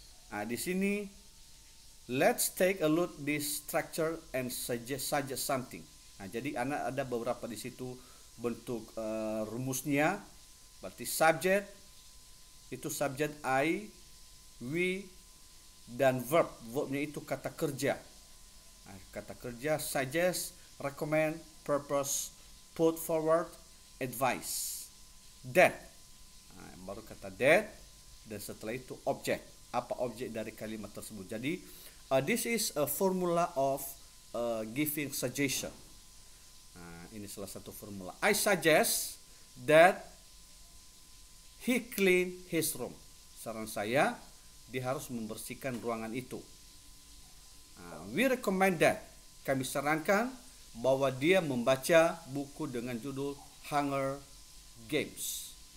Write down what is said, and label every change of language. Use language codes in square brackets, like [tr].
[id] Di sini, [en] let's take a look this structure and suggest something. [id] Jadi ada beberapa di situ bentuk rumusnya. Berarti subject itu subject I, we, dan verbnya itu kata kerja. Kata kerja, [en] suggest, recommend, purpose, put forward, advice. That. [id] Baru kata that. Dan setelah itu objek. Apa objek dari kalimat tersebut? Jadi [en] this is a formula of giving suggestion. [id] Ini salah satu formula. [en] I suggest that he clean his room. [id] Saran saya, dia harus membersihkan ruangan itu. [en] We recommend that. [id] Kami sarankan bahwa dia membaca buku dengan judul Hunger Games.